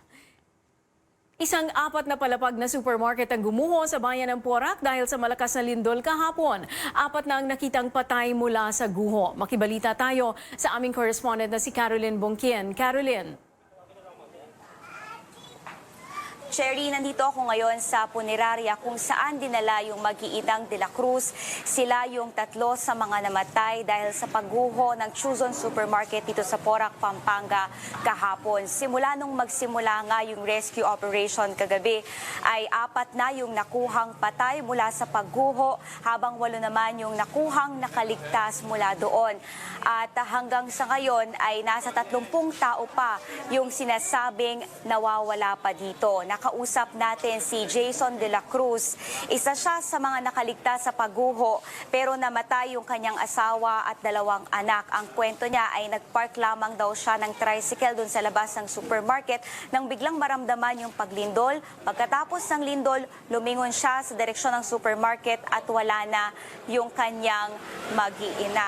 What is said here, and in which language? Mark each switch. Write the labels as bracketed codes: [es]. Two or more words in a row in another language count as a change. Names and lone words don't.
[tl] Isang 4 na palapag na supermarket ang gumuho sa bayan ng Porac dahil sa malakas na lindol kahapon. 4 na ang nakitang patay mula sa guho. Makibalita tayo sa aming correspondent na si Caroline Bongkien. Caroline. Cherry, nandito ako ngayon sa punerarya kung saan dinala yung mag-iinang de la Cruz. Sila yung 3 sa mga namatay dahil sa pagguho ng Chuzon Supermarket dito sa Porac, Pampanga kahapon. Simula nung magsimula nga yung [en] rescue operation [tl] kagabi ay 4 na yung nakuhang patay mula sa pagguho habang 8 naman yung nakuhang nakaligtas mula doon. At hanggang sa ngayon ay nasa 30 tao pa yung sinasabing nawawala pa dito. Nakausap natin si Jason de la Cruz. Isa siya sa mga nakaligtas sa pagguho pero namatay yung kanyang asawa at 2 anak. Ang kwento niya ay nagpark lamang daw siya ng tricycle doon sa labas ng supermarket nang biglang maramdaman yung paglindol. Pagkatapos ng lindol, lumingon siya sa direksyon ng supermarket at wala na yung kanyang mag-iina.